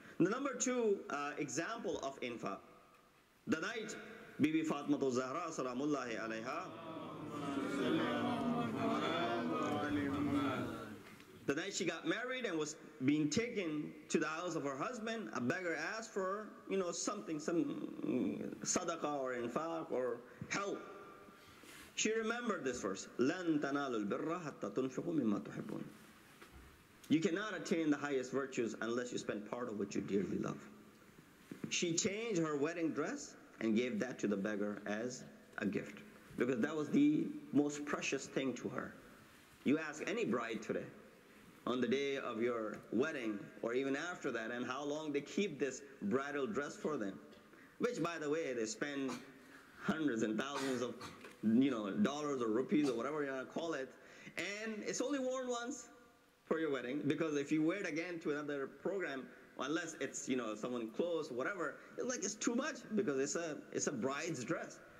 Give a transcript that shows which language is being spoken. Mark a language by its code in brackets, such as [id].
[en] The number 2 example of infaq. The night Bibi Fatmatul Zahra salamullahi alayha, the night she got married and was being taken to the house of her husband, a beggar asked for, something, some sadaqah or infaq or help. She remembered this verse, [ar] لَن تَنَالُوا الْبِرَّ حَتَّى تُنْفِقُوا مِمَّا تُحِبُّونَ. [en] You cannot attain the highest virtues unless you spend part of what you dearly love. She changed her wedding dress and gave that to the beggar as a gift, because that was the most precious thing to her. You ask any bride today, on the day of your wedding or even after that, and how long they keep this bridal dress for them, which, by the way, they spend hundreds and thousands of dollars or rupees or whatever you want to call it, and it's only worn once for your wedding, because if you wear it again to another program, unless it's someone close, whatever, it's too much, because it's a bride's dress.